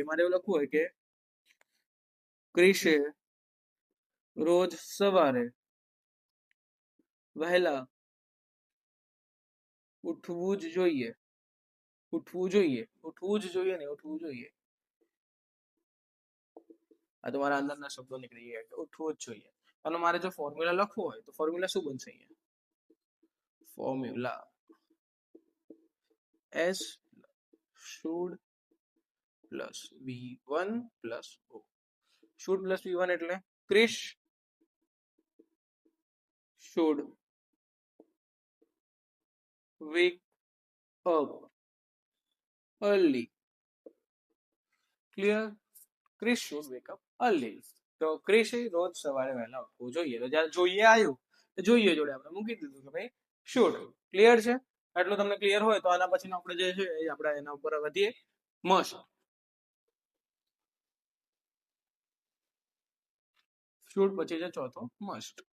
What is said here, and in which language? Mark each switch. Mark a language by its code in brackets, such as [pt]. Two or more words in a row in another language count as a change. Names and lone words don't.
[gu] મારે એવું લખવું હોય કે ક્રિશે રોજ સવારે વહેલા ઉઠવું જ જોઈએ. ઉઠવું જોઈએ, ઉઠવું જ જોઈએ ને, ઉઠવું જોઈએ. આ તો મારા અંદરના શબ્દો નીકળી ગયા કે ઉઠવું જ જોઈએ. અને મારે જો ફોર્મ્યુલા લખવું હોય તો ફોર્મ્યુલા શું બનશે અહીંયા? ફોર્મ્યુલા [en] S should plus V1 plus O. should plus V1 [gu] એટલે ક્રિશ [en] should wake up early. [gu] ક્લિયર? ક્રિશ [en] should wake up early. [gu] તો ક્રિશ રોજ સવારે વહેલા ઉઠવું જોઈએ. તો જ્યારે જોઈએ આવ્યું તો જોઈએ જોડે આપણે મૂકી દીધું કે ભાઈ should. ક્લિયર છે? આટલું તમને ક્લિયર હોય તો આના પછીનો આપણે જે છે એ આપણે એના ઉપર વધીએ. મસ્ટ. શુડ પછી છે ચોથો મસ્ટ.